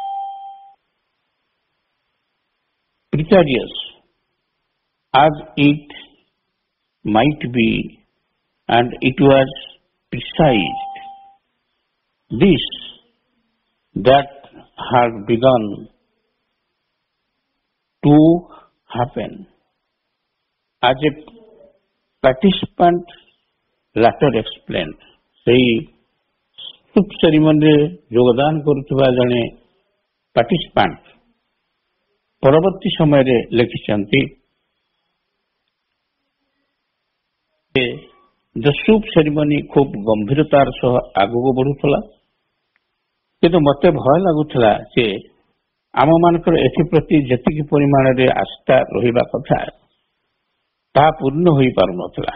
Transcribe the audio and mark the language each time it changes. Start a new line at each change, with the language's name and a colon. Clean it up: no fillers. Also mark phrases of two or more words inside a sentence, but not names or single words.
English: Precarious as it might be, and it was precised this that had begun to happen as a participant later explained,
Odia: ସେଇ ସୁପ୍ ସେରିମନିରେ ଯୋଗଦାନ କରୁଥିବା ଜଣେ ପାର୍ଟିସିପାଣ୍ଟ ପରବର୍ତ୍ତୀ ସମୟରେ ଲେଖିଛନ୍ତି ଯେ ସୁପ୍ ସେରିମନି ଖୁବ୍ ଗମ୍ଭୀରତାର ସହ ଆଗକୁ ବଢୁଥିଲା, କିନ୍ତୁ ମୋତେ ଭୟ ଲାଗୁଥିଲା ଯେ ଆମମାନଙ୍କର ଏଥିପ୍ରତି ଯେତିକି ପରିମାଣରେ ଆସ୍ଥା ରହିବା କଥା ତାହା ପୂର୍ଣ୍ଣ ହୋଇପାରୁନଥିଲା।